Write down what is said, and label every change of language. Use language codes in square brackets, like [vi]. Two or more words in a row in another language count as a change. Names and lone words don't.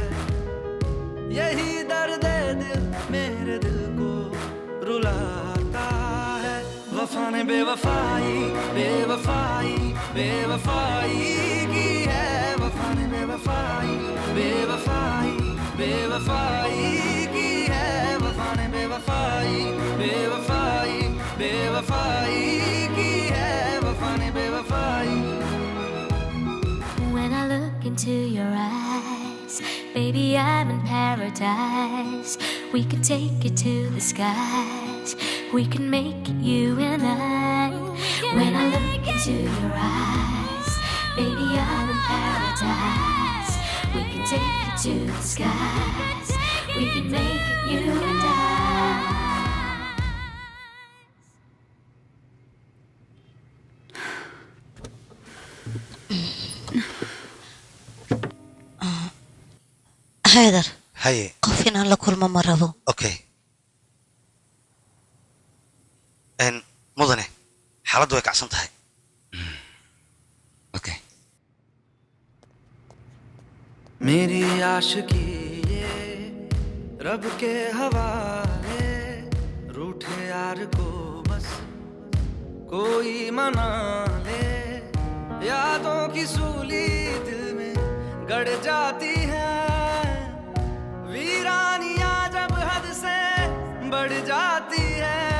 [hi] यही दर्द दिल मेरे दिल को रुलाता है वफा ने बेवफाई बेवफाई बेवफाई की है वफा ने बेवफाई बेवफाई बेवफाई की है वफा ने बेवफाई बेवफाई बेवफाई की है वफा ने बेवफाई [en] When I look into your eyes, baby, I'm in paradise. We could take it to the skies. We can make it you and I. When I look into your eyes, baby, I'm in paradise. We can take it to the skies. We can make it you and I. haydar haye [so] qof inaan la kulmo ma rabo okay mudane xaaladdu way kacsan tahay okay [hi] मेरी आशिकी ये रब के हवाले रूठे यार को बस कोई मना ले यादों की सूली दिल में गड़ जाती है वीरानियां जब हद से बढ़ जाती है